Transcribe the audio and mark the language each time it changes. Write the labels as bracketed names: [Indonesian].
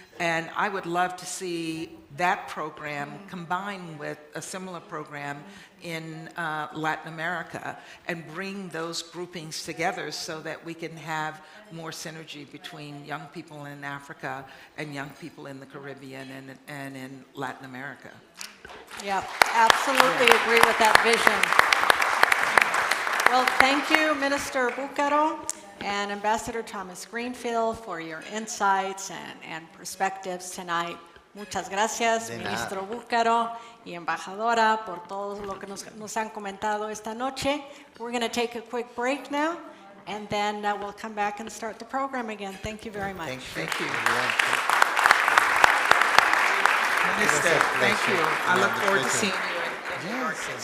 [English] And I would love to see that program combined with a similar program in Latin America, and bring those groupings together so that we can have more synergy between young people in Africa and young people in the Caribbean and in Latin America. Yeah, absolutely agree with that vision. Well, thank you, Minister Bucaro and Ambassador Thomas Greenfield, for your insights and perspectives tonight. [Spanish] Muchas gracias, Ministro Bucaro y Embajadora, por todo lo que nos han comentado esta noche. [English] We're going to take a quick break now, and then we'll come back and start the program again. Thank you very much. Thank you. Minister, thank you. I look forward to seeing you in New York.